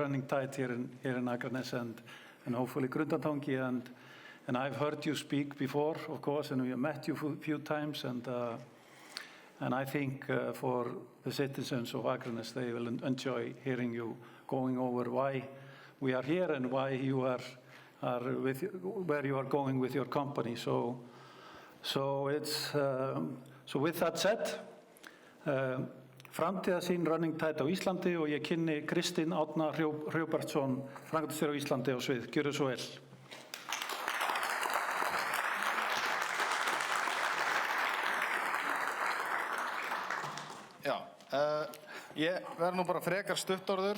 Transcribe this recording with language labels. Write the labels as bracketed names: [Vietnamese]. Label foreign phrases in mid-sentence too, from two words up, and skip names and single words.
[English] running tide here in Akranesi and hopefully Grundartanga, and I've heard you speak before, of course, and we have met you a few times, and I think for the citizens of Akranesi, they will enjoy hearing you going over why we are here and why you are where you are going with your company. So with that said, [Icelandic] Framtíðarsýn running tide á Íslandi og ég kynni Kristinn Árna Bjartsson, framkvæmdarstjóra á Íslandi á svið. Gjörðu svo vel. Já, ég verð nú bara frekar stuttorður.